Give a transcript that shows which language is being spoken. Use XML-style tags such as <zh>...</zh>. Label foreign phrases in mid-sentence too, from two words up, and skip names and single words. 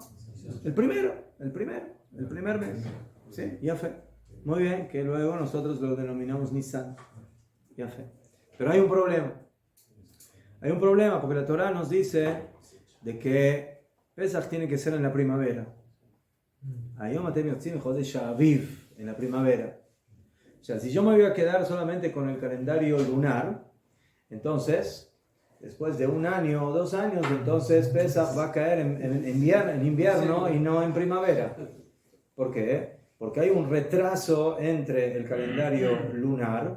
<es>El primer mes. ¿Sí? Ya fue. Muy bien, que luego nosotros lo denominamos Nisan. Ya fue. Pero hay un problema. Hay un problema porque la Torá nos dice de que Pesach tiene que ser en la primavera.</es> <he>היום אתם יוצאים חודש האביב,</he> <es>en la primavera. O sea, si yo me voy a quedar solamente con el calendario lunar, entonces, después de un año o 2 años, entonces Pesach va a caer en invierno y no en primavera. ¿Por qué? Porque hay un retraso entre el calendario lunar,</es>